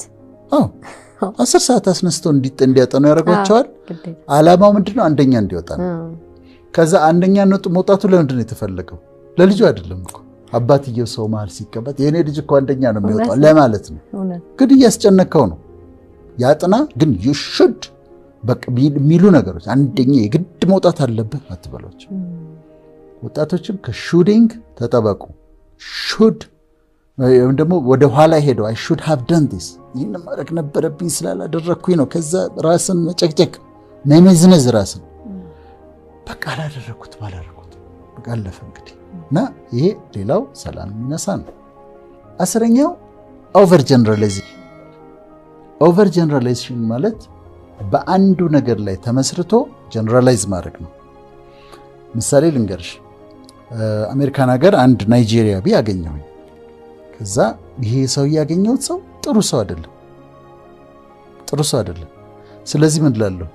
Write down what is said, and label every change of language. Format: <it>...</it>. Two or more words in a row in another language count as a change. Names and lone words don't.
<am>10 ሰዓት አስነስተው እንዲያጠኑ ያደርጓቸዋል። ዓላማው ምንድነው? አንደኛ እንዲወጣ ነው። ከዛ አንደኛ መውጣቱ ለምንድን ነው የተፈለገው? ለልጁ አይደለም እኮ አባትየው ሰው መሃል ሲቀመጥ የኔ ልጅ እኮ አንደኛ ነው የሚወጣው ለማለት ነው። ግን እያስጨነቀው ነው። ያጥና ግን</am> <en>you should</en> <am>በቃ ሚሉ ነገሮች አንደኛ የግድ መውጣት አለበት አትበሏቸው። ወጣቶችም ከሹዲንግ ተጠበቁ። should ወይም ደግሞ ወደ ኋላ ሄደው</am> <en>I should have done this</en> <am>ይህን ማድረግ ነበረብኝ ስላላደረኩኝ ነው። ከዛ ራስን መጨቅጨቅ መመዝነዝ ራስን በቃ አላደረኩት በቃ አለፈ እንግዲህ። እና ይሄ ሌላው ሰላም የሚነሳ ነው። 10ኛው ኦቨር ጀነራላይዜሽን ማለት በአንዱ ነገር ላይ ተመስርቶ ጀነራላይዝ ማድረግ ነው። ምሳሌ ልንገርሽ። አሜሪካን ሀገር አንድ ናይጄሪያዊ ያገኘሁኝ። ከዛ ይሄ ሰው ያገኘሁት ሰው ጥሩ ሰው አይደለም። ስለዚህ ምን እላለሁ?</am>